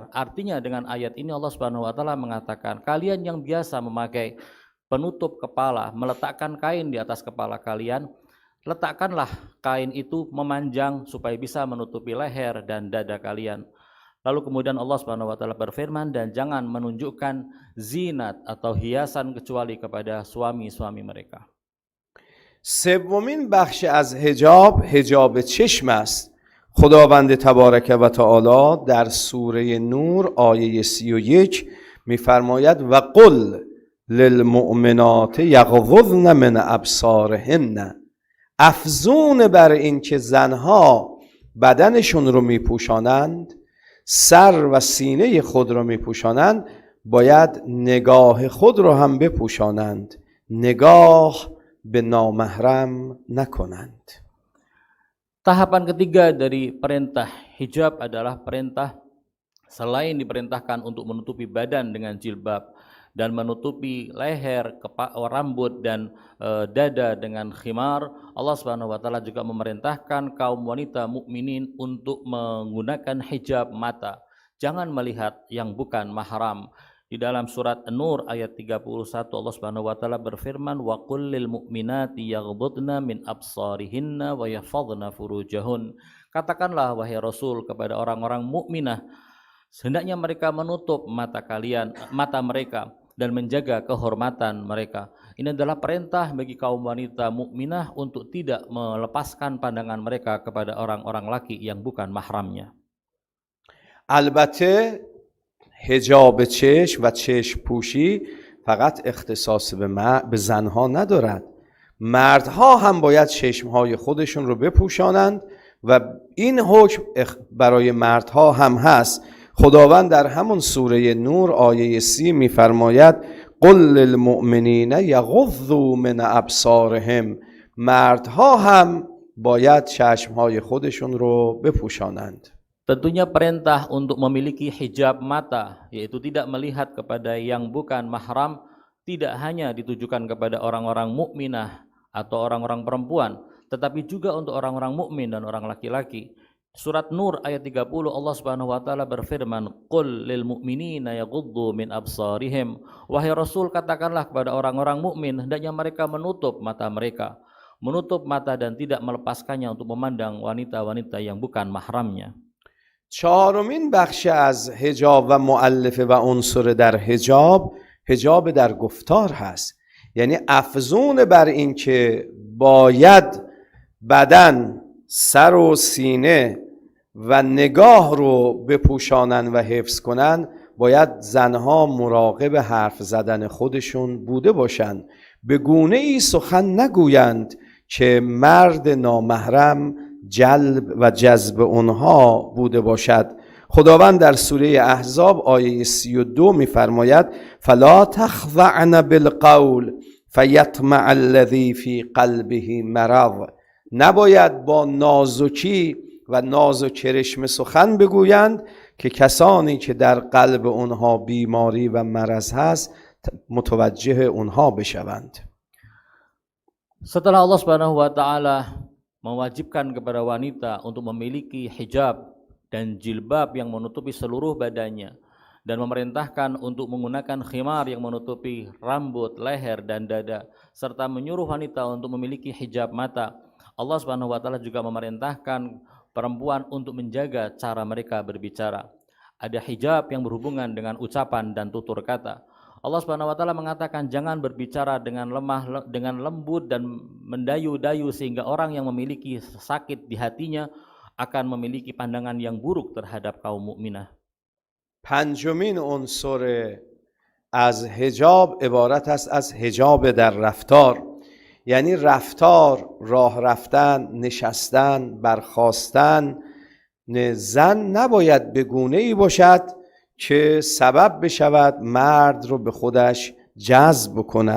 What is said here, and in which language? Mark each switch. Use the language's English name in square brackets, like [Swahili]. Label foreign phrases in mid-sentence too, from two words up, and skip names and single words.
[Indonesian] Artinya dengan ayat ini [Arabic] الله سبحانه وتعالى [Indonesian] mengatakan kalian yang biasa memakai penutup kepala, meletakkan kain di atas kepala kalian, letakkanlah kain itu memanjang supaya bisa menutupi leher dan dada kalian. Lalu kemudian [Arabic] الله سبحانه وتعالى [Indonesian] berfirman, dan jangan menunjukkan zinat atau hiasan kecuali kepada suami-suami mereka. [Persian] سومین بخش از حجاب چشم است. خداوند تبارک و تعالی در سوره نور آیه 31 می‌فرماید [Arabic] و قل للمؤمنات یغضضن من ابصارهن. [Persian] افزون بر این که زنها بدنشون رو میپوشانند، سر و سینه خود رو میپوشانند، باید نگاه خود رو هم بپوشانند، نگاه به نامحرم نکنند. [Indonesian] Tahapan ketiga dari perintah hijab adalah perintah selain diperintahkan untuk menutupi badan dengan jilbab dan menutupi leher, rambut dan dada dengan khimar, [Arabic] الله سبحانه وتعالى [Indonesian] juga memerintahkan kaum wanita mukminin untuk menggunakan hijab mata. Jangan melihat yang bukan mahram. Di dalam surat An-Nur ayat 31 [Arabic] الله سبحانه وتعالى [Indonesian] berfirman [Arabic] وقل للمؤمنات يغضضن من أبصارهن ويحفظن فروجهن. [Indonesian] Katakanlah wahai Rasul kepada orang-orang mukminah, hendaknya mereka menutup mata mereka dan menjaga kehormatan mereka. Ini adalah perintah bagi kaum wanita mukminah untuk tidak melepaskan pandangan mereka kepada orang-orang laki yang bukan mahramnya. [Persian] البته حجاب چشم و چشم پوشی فقط اختصاص به زنها ندارد. مردها هم باید چشمهای خودشون رو بپوشانند و این حکم برای مردها هم هست. خداوند در همون سوره نور آیه 30 میفرماید [Arabic] قل للمؤمنین یغضوا من ابصارهم. [Persian] مردها هم باید چشمهای خودشون رو بپوشانند. [Indonesian] Tentunya perintah untuk memiliki hijab mata, yaitu tidak melihat kepada yang bukan mahram, tidak hanya ditujukan kepada orang-orang mukminah atau orang-orang perempuan, tetapi juga untuk orang-orang mukmin dan orang laki-laki. Surat Nur ayat 30 [Arabic] الله سبحانه وتعالى [Indonesian] berfirman, [Arabic] "قل للمؤمنين يغضوا من أبصارهم." [Indonesian] Wahai Rasul, katakanlah kepada orang-orang mukmin hendaknya mereka menutup mata mereka, menutup mata dan tidak melepaskannya untuk memandang wanita-wanita yang bukan mahramnya. [Persian] چهارمین بخش از حجاب و مؤلفه و عنصر در حجاب در گفتار هست. یعنی افزون بر این که باید بدن، سر و سینه و نگاه رو بپوشانن و حفظ کنن، باید زنها مراقب حرف زدن خودشون بوده باشند، به گونه ای سخن نگویند که مرد نامحرم جلب و جذب اونها بوده باشد. خداوند در سوره احزاب آیه 32 می‌فرماید [Arabic] فلا تخضعن بالقول فیطمع الذی فی قلبه مرض. [Persian] نباید با نازکی و ناز و کرشم سخن بگویند که کسانی که در قلب اونها بیماری و مرض هست متوجه اونها بشوند. [Indonesian] Setelah [Arabic] الله سبحانه وتعالى [Indonesian] mewajibkan kepada wanita untuk memiliki hijab dan jilbab yang menutupi seluruh badannya dan memerintahkan untuk menggunakan khimar yang menutupi rambut, leher dan dada serta menyuruh wanita untuk memiliki hijab mata, [Arabic] الله سبحانه وتعالى [Indonesian] juga memerintahkan perempuan untuk menjaga cara mereka berbicara. Ada hijab yang berhubungan dengan ucapan dan tutur kata. [Arabic] الله سبحانه وتعالى [Indonesian] mengatakan jangan berbicara dengan lemah, dengan lembut dan mendayu-dayu sehingga orang yang memiliki sakit di hatinya akan memiliki pandangan yang buruk terhadap kaum mukminah. [Persian] پنجمین عنصر از حجاب عبارت است از حجاب در رفتار. یعنی رفتار، راه رفتن، نشستن، برخاستن زن نباید به گونه ای باشد که سبب بشود مرد رو به خودش جذب کند.